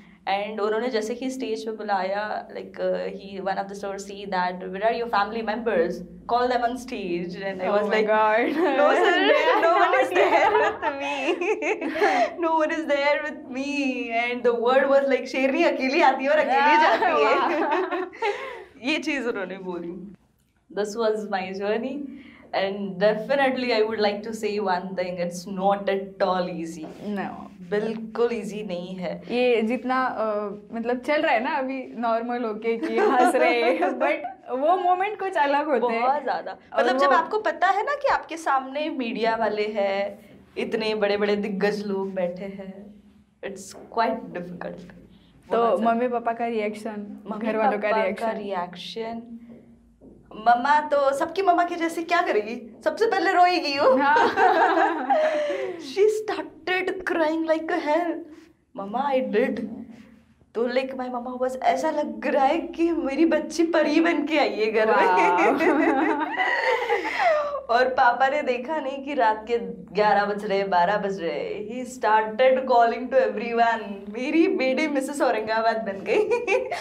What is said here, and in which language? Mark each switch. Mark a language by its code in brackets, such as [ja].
[en] And उन्होंने जैसे ही स्टेज पे बुलाया, like he one of the star see that where are your family members, call them on stage. And I was like no sir, no one is there with me, no one is there with me. And the word was like [hi] शेरनी अकेली आती है और अकेली जाती है. ये चीज उन्होंने बोली. [en] This was my journey and definitely I would like to say one thing, it's not at all easy. No, [hi] बिल्कुल इजी नहीं है. ये जितना मतलब चल रहा है ना अभी नॉर्मल होके कि हंस रहे, बट वो मोमेंट कुछ अलग होते हैं बहुत ज्यादा. मतलब जब आपको पता है ना कि आपके सामने मीडिया वाले हैं, इतने बड़े बड़े दिग्गज लोग बैठे हैं, [en] It's quite difficult. [hi] तो मम्मी पापा का रिएक्शन, घर वालों का रिएक्शन, मम्मा तो सबकी मम्मा के जैसे क्या करेगी, सबसे पहले रोएगी वो. [en] She started crying like a hell. Mamma I did. [hi] तो लाइक माय मम्मा बस ऐसा लग रहा है कि मेरी बच्ची परी बन के आई है घर में. और पापा ने देखा नहीं कि रात के 11 बज रहे, 12 बज रहे, [en] ही started calling to everyone, [hi] मेरी बेटी मिसेस औरंगाबाद बन गई.